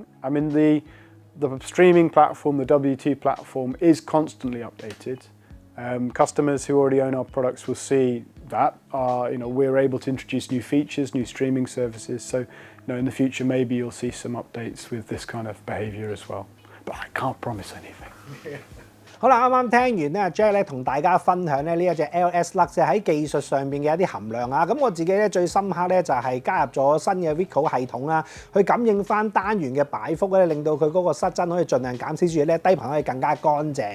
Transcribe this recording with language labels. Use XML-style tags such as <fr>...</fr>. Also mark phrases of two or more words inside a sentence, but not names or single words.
<en>I mean, the streaming platform, the W2 platform, is constantly updated. Customers who already own our products will see that. We're able to introduce new features, new streaming services. So, in the future, maybe you'll see some updates with this kind of behavior as well. But I can't promise anything.</en> <yue>好啦，啱啱聽完咧 Jack 咧同大家分享咧呢一隻 LS Lux 喺技術上邊嘅一啲含量啊，咁我自己咧最深刻咧就係加入咗新嘅 VECO 系統啦，去感應翻單元嘅擺幅咧，令到佢嗰個失真可以盡量減少住咧，低頻可以更加乾淨嘅。</yue>